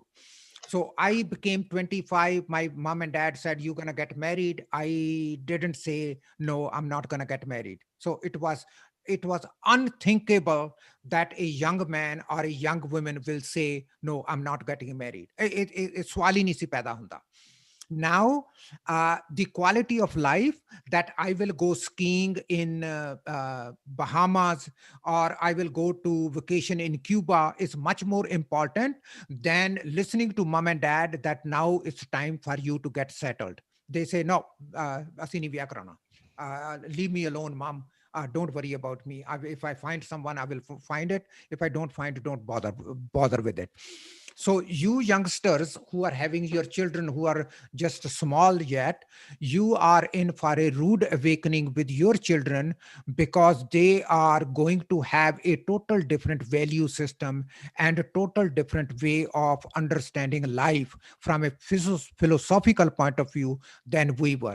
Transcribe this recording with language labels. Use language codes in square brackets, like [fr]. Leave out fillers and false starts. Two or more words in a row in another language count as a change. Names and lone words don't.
[en] So I became 25. My mom and dad said, "You're going to get married." I didn't say, "No, I'm not going to get married." So it was unthinkable that a young man or a young woman will say, "No, I'm not getting married." [pa] ਇਹ ਸਵਾਲ ਨਹੀਂ ਸੀ ਪੈਦਾ ਹੁੰਦਾ. [en] Now, the quality of life that I will go skiing in Bahamas, or I will go to vacation in Cuba is much more important than listening to mom and dad that now it's time for you to get settled. They say, no, [pa] ਅਸੀਂ ਨਹੀਂ ਵਿਆਹ ਕਰਾਉਣਾ. [en] Leave me alone, mom. Don't worry about me. If I find someone, I will find it. If I don't find it, don't bother with it. So you youngsters who are having your children who are just small yet, you are in for a rude awakening with your children, because they are going to have a total different value system and a total different way of understanding life from a philosophical point of view than we were.